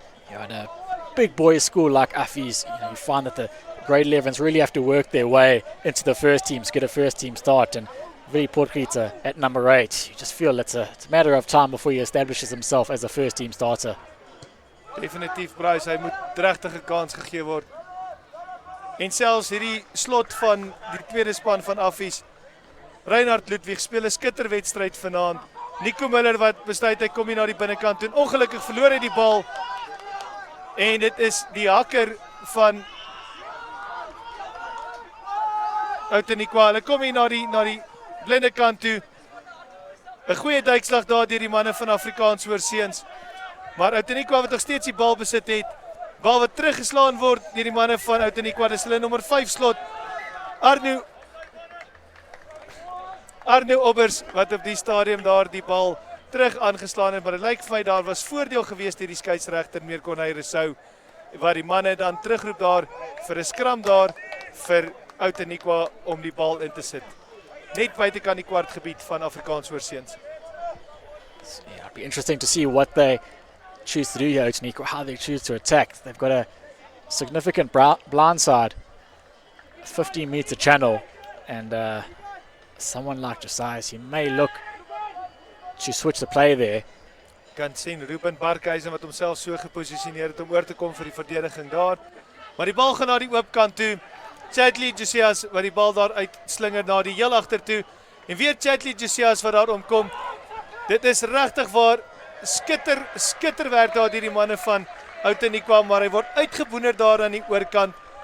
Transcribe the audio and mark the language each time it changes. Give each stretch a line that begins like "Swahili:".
English: Yeah, in a big boys school like Affies, you find that the grade 11s really have to work their way into the first teams, get a first team start, and Willie Potgieter at number 8. You just feel it's a matter of time before he establishes himself as a first team starter.
Afrikaans: Definitief, Bryce, hy moet regtig 'n kans gegee word. En selfs hierdie slot van die tweede span van Affies, Reinhard Ludwig speel 'n skitterwedstryd vanaand. Nico Miller wat besluit hy kom hier na die binnekant toe. Ongelukkig verloor hy die bal. En dit is die hakker van Outeniqua. Hulle kom hier na die blinde kant toe. 'n Goeie duikslag daar deur die manne van Afrikaans oorseuns. Maar Outeniqua wat nog steeds die bal besit het. Bal wat teruggeslaan word deur die manne van Outeniqua. Dis hulle nommer 5 slot. Arno Obbers wat op die stadium daar die bal terug aangeslaan het, maar dit lyk vir my daar was voordeel geweest deur die skeieregter meneer Corneille Rousseau, waar die manne dan terugroep daar vir 'n skram daar vir Outeniqua om die bal in te sit. Net buitekant die kwartgebied van Afrikaans oorseuns.
English: Yeah, it'd be interesting to see what they choose to do here, Outeniqua, how they choose to attack. They've got a significant blind side, 15-meter channel, and someone like Josias, he may look to switch the play there.
Afrikaans: Kan sien Ruben Barkhuizen wat homself so geposisioneer het om oor te kom vir die verdediging daar. Maar die bal gaan na die oop kant toe. Chadley Josias wat die bal daar uitslinger na die heel agter toe. En weer Chadley Josias wat daar omkom. Dit is regtig waar skitterwerk daar deur die manne van Outeniqua, maar hy word uitgeboener daar aan die oorkant.